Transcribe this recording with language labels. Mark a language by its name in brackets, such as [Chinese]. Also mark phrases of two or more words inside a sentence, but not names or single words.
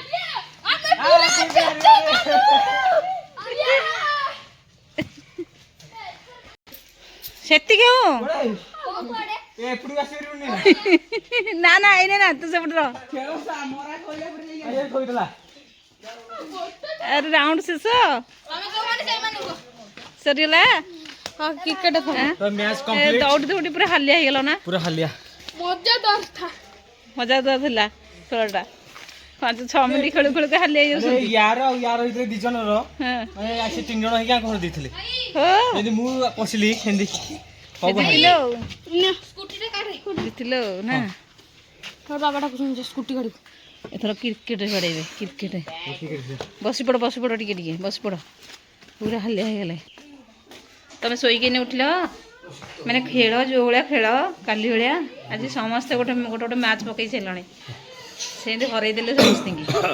[Odia] ସେତିକି ହଉ ନା ନା ଏଇନେ ନା ତୁ ସେପଟର ଆରେ ରାଉଣ୍ଡ ଶେଷ ସରିଗଲା କ୍ରିକେଟ ଦୌଡ଼ି ଦୌଡ଼ି ପୁରା ହାଲିଆ ହେଇଗଲ ନା ପୁରା ହାଲିଆ ମଜାଦାର ଥିଲା ଖେଳଟା 5-6 ମିନିଟ୍ ଖେଳୁ ଖେଳୁ ହାଲିଆ ହେଇଯାଉଛନ୍ତି [Hindi] यार यार इधर [Odia] ଦି ଜଣର ହଁ ମାନେ ଆସି 3 ଜଣ ହେଇକି ଘର ଦେଇଥିଲେ ହଁ ଯଦି ମୁଁ ପଶିଲି ହେନ୍ତି ଜିତିଲ ନା ବାବାଟା ସ୍କୁଟି ଗାଡ଼ି ଏଥର କ୍ରିକେଟ ବାଡ଼େଇବେ କ୍ରିକେଟ ବସି ପଡ଼ ଟିକେ ଟିକେ ବସି ପଡ଼ ପୁରା ହାଲିଆ ହେଇଗଲେ ତମେ ଶୋଇକି ଉଠିଲ ମାନେ ଖେଳ ଯେଉଁ ଭଳିଆ ଖେଳ କାଲି ଭଳିଆ ଆଜି ସମସ୍ତେ ଗୋଟେ ଗୋଟେ ମ୍ୟାଚ୍ ପକେଇ ସାରିଲଣି ସେମିତି ହରେଇ ଦେଲେ ସମସ୍ତଙ୍କୁ